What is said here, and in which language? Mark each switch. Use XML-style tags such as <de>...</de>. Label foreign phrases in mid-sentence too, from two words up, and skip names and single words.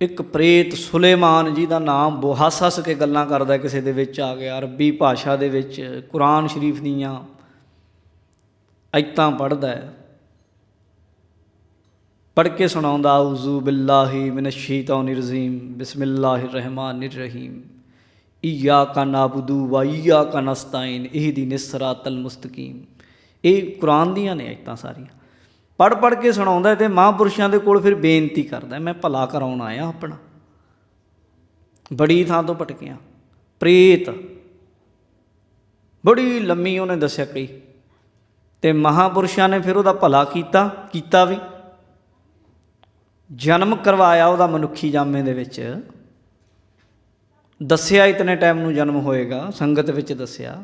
<pa>ਇੱਕ ਪ੍ਰੇਤ ਸੁਲੇਮਾਨ ਜੀ ਦਾ ਨਾਮ ਹੱਸ ਕੇ ਗੱਲਾਂ ਕਰਦਾ, ਕਿਸੇ ਦੇ ਵਿੱਚ ਆ ਗਿਆ, ਅਰਬੀ ਭਾਸ਼ਾ ਦੇ ਵਿੱਚ ਕੁਰਾਨ ਸ਼ਰੀਫ ਦੀਆਂ ਆਇਤਾਂ ਪੜ੍ਹਦਾ ਹੈ, ਪੜ੍ਹ ਕੇ ਸੁਣਾਉਂਦਾ,</pa> <ar>أعوذ بالله من الشيطان الرجيم بسم الله الرحمن الرحيم إياك نعبد وإياك نستعين اهدنا الصراط المستقيم.</ar> <pa>ਇਹ ਕੁਰਾਨ ਦੀਆਂ ਨੇ ਆਇਤਾਂ ਸਾਰੀਆਂ ਪੜ੍ਹ ਕੇ ਸੁਣਾਉਂਦਾ ਅਤੇ ਮਹਾਂਪੁਰਸ਼ਾਂ ਦੇ ਕੋਲ ਫਿਰ ਬੇਨਤੀ ਕਰਦਾ, ਮੈਂ ਭਲਾ ਕਰਾਉਣ ਆਇਆ ਆਪਣਾ, ਬੜੀ ਥਾਂ ਤੋਂ ਭਟਕਿਆ। ਪ੍ਰੇਤ ਬੜੀ ਲੰਮੀ ਉਹਨੇ ਦੱਸਿਆ ਕਈ, ਅਤੇ ਮਹਾਂਪੁਰਸ਼ਾਂ ਨੇ ਫਿਰ ਉਹਦਾ ਭਲਾ ਕੀਤਾ ਵੀ, ਜਨਮ ਕਰਵਾਇਆ ਉਹਦਾ ਮਨੁੱਖੀ ਜਾਮੇ ਦੇ ਵਿੱਚ, ਦੱਸਿਆ ਇਤਨੇ ਟਾਈਮ ਨੂੰ ਜਨਮ ਹੋਏਗਾ, ਸੰਗਤ ਵਿੱਚ ਦੱਸਿਆ।</pa>